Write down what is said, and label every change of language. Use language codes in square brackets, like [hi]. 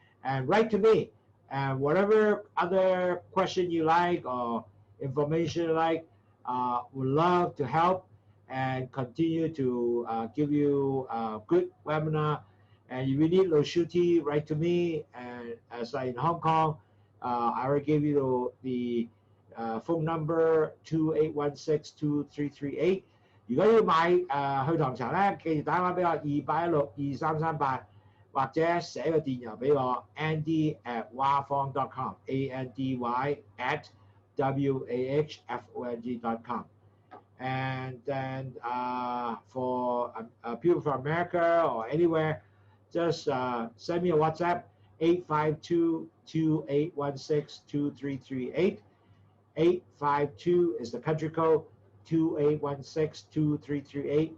[en] And write to me, and whatever other question you like or information you like, would love to help and continue to give you a good webinar. And if you need Lowsutea, write to me. And as I in Hong Kong, I already gave you the phone number 28162338。 [zh] 如果要買去糖茶咧，記住打電話俾我2162338，或者寫個電郵俾我 andy@wahfong.com andy@wahfong.com。 [en] And then for people from America or anywhere, just send me a WhatsApp 852-2816-2338. 852 is the country code, 2816-2338.